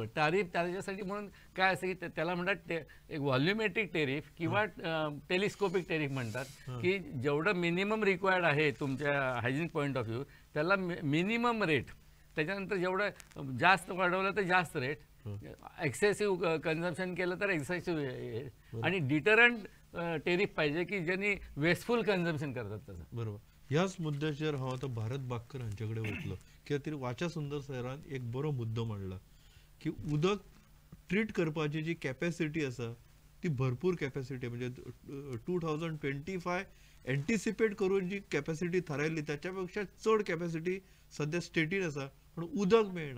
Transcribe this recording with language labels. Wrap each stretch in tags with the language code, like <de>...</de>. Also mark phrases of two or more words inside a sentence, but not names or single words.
<mr>टॅरिफ त्याच्यासाठी म्हणून काय असं की त्याला म्हणतात एक</mr> <en>volumetric tariff</en> <mr>किंवा</mr> <en>telescopic tariff</en> <mr>म्हणतात, की जेवढं</mr> <en>minimum required</en> <mr>आहे तुमच्या</mr> <en>hygiene point of view</en> <mr>त्याला</mr> <en>minimum rate,</en> <mr>त्याच्यानंतर जेवढं जास्त वाढवलं तर जास्त रेट,</mr> <en>excessive consumption</en> <mr>केलं तर एक्सेसिव्ह, आणि</mr> <en>deterrent tariff</en> <mr>पाहिजे की ज्यांनी</mr> <en>wasteful consumption</en> <mr>करतात तसं. बरोबर.</mr> <kok>ह्याच मुद्द्याचेर हांव आतां भारत बागकर हांचे कडेन वतलो, कित्याक तरी वाचा सुंदर सरान एक बरो मुद्दो मांडला की उदक ट्रीट करपाची जी कॅपॅसिटी आसा ती भरपूर कॅपॅसिटी, म्हणजे 2025 एंटिसिपेट करून जी कॅपॅसिटी थारायल्ली त्याच्या पेक्षा चड कॅपॅसिटी सध्या स्टेटीन आसा, पण उदक मेळना.</kok>